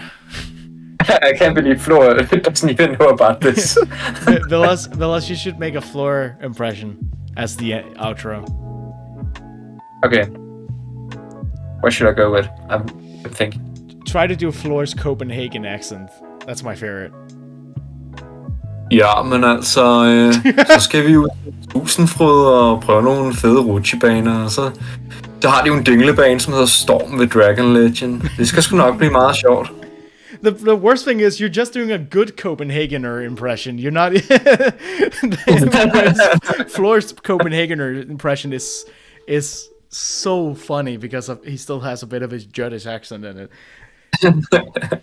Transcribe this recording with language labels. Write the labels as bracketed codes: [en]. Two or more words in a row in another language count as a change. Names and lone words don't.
[en] I can't believe Floor doesn't even know about this. Villas, you should make a Floor impression as the outro. Okay. What should I go with? I'm thinking. Try to do Floor's Copenhagen accent. That's my favorite. [da] Ja, men altså, så skal vi jo til Tusindfryd og prøve nogle fede rutsjebaner, og så har de jo en dinglebane, som hedder Storm ved Dragon Legend. Det skal sgu nok blive meget sjovt. [en] The worst thing is you're just doing a good Copenhagener impression. You're not. Floor's Copenhagener impression is so funny because he still has a bit of his British accent in it.